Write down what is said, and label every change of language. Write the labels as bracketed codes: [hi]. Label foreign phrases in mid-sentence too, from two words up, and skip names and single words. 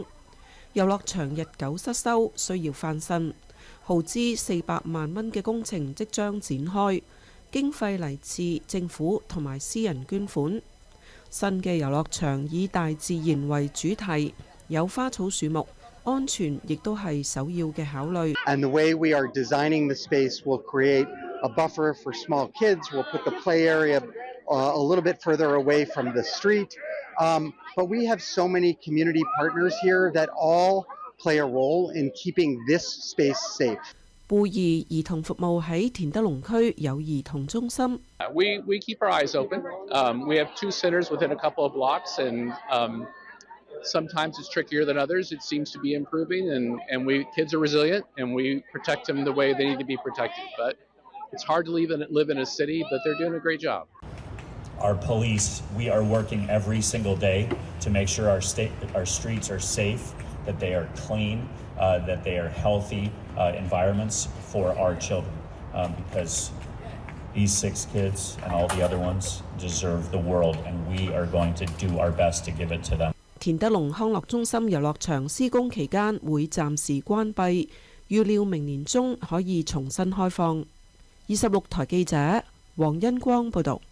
[yue] 遊樂場日久失修，需要翻新，耗資400萬蚊嘅工程即將展開，經費嚟自政府同埋私人捐款。新嘅遊樂場以大自然為主題，有花草樹木，安全亦都係首要嘅考慮。 [en] And the way we are designing the space will create a buffer for small kids. We'll put the play area a little bit further away from the street. But we have so many community partners here that all play a role in keeping this space safe. [yue] 貝兒兒童服務喺田德隆區有兒童中心。 [en] We keep our eyes open. We have 2 centers within a couple of blocks, and sometimes it's trickier than others. It seems to be improving, and kids are resilient, and we protect them the way they need to be protected. But it's hard to live in a city, but they're doing a great job. Our police, we are working every single day to make sure our streets are safe, that they are clean, that they are healthy environments for our children, because these 6 kids and all the other ones deserve the world, and we are going to do our best to give it to them. [yue] 田德隆康樂中心遊樂場施工期間會暫時關閉，預料明年中可以重新開放。26台記者黃恩光報導。